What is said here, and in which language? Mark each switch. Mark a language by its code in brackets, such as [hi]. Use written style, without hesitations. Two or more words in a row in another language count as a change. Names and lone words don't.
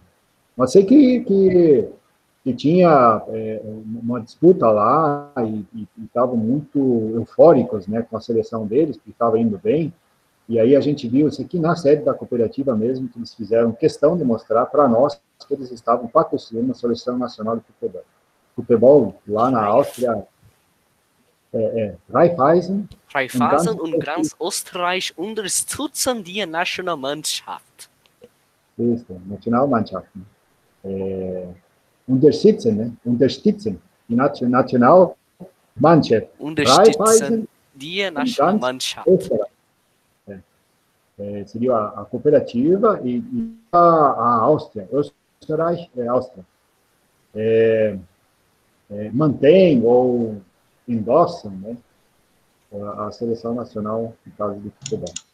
[pt] Mas sei que tinha uma disputa lá e estavam muito eufóricos, né, com a seleção deles, porque estava indo bem. E aí a gente viu isso aqui na sede da cooperativa mesmo, que eles fizeram questão de mostrar para nós que eles estavam patrocinando a Seleção Nacional de Futebol. Futebol lá na Áustria, [de] Raiffeisen und ganz Österreich unterstützen die Nationalmannschaft. [pt] Isso, Nationalmannschaft. [de] Unterstützen, né? Unterstützen die Nationalmannschaft. Unterstützen die Nationalmannschaft. [pt] Seria a cooperativa e a Áustria, Österreich, Áustria, mantém ou endossam, né, a seleção nacional de caso de futebol.